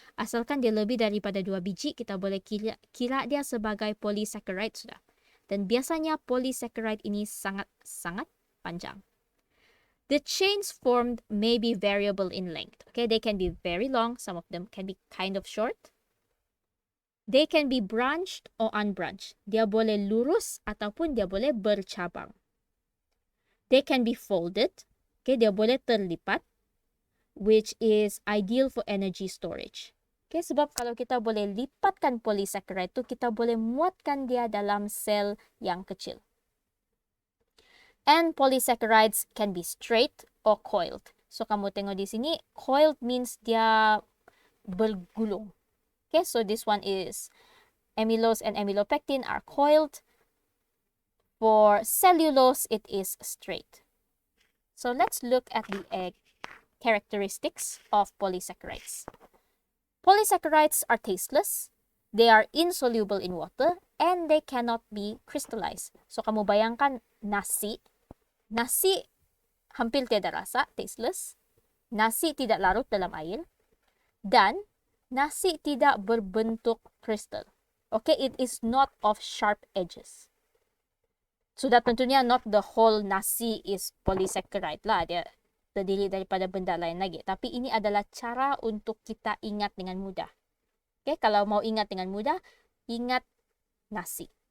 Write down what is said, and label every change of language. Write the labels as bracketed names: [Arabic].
[Malay] Asalkan dia lebih daripada 2 biji, kita boleh kira dia sebagai polysaccharide sudah. Dan biasanya polysaccharide ini sangat panjang. [English] The chains formed may be variable in length. Okay, they can be very long. Some of them can be kind of short. They can be branched or unbranched. [Malay] Dia boleh lurus ataupun dia boleh bercabang. [English] They can be folded. Okay, [Malay] dia boleh terlipat, [English] which is ideal for energy storage. [Malay] Okay, sebab kalau kita boleh lipatkan polysaccharide tu, kita boleh muatkan dia dalam sel yang kecil. [English] And polysaccharides can be straight or coiled. [Malay] So kamu tengok di sini, [English] coiled means [Malay] dia bergulung. [English] Okay, so this one is amylose and amylopectin are coiled. For cellulose, it is straight. So let's look at the characteristics of polysaccharides. Polysaccharides are tasteless. They are insoluble in water and they cannot be crystallized. [Malay] So kamu bayangkan nasi. Nasi hampir tiada rasa, tasteless. Nasi tidak larut dalam air. Dan nasi tidak berbentuk kristal. [English] Okay, it is not of sharp edges. [Malay] Sudah tentunya [English] not the whole nasi is polysaccharide [Malay] lah. Dia terdiri daripada benda lain lagi. Tapi ini adalah cara untuk kita ingat dengan mudah. Okay, kalau mau ingat dengan mudah, ingat nasi.